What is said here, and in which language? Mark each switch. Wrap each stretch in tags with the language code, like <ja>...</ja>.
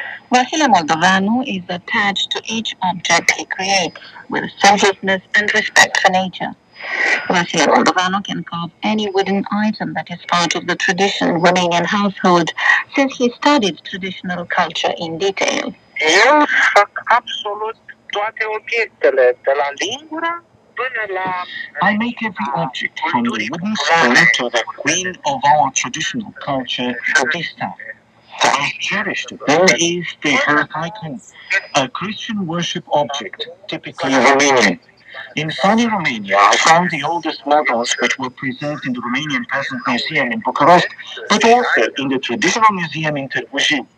<en>Vasile Moldoveanu is attached to each object he creates with selflessness and respect for nature. Vasile Moldoveanu can carve any wooden item that is part of the traditional Romanian household, since he studied traditional culture in detail.</en> <ro>Eu fac absolut toate obiectele, de la lingură până la...</ro> <en>I make every object, from the wooden spoon to the queen of our traditional culture, the staff. The most cherished of them is the hearth icon, a Christian worship object, typically Romanian. In sunny Romania, I found the oldest models which were preserved in the Romanian Peasant Museum in Bucharest, but also in the Traditional Museum in Târgu Jiu.</en>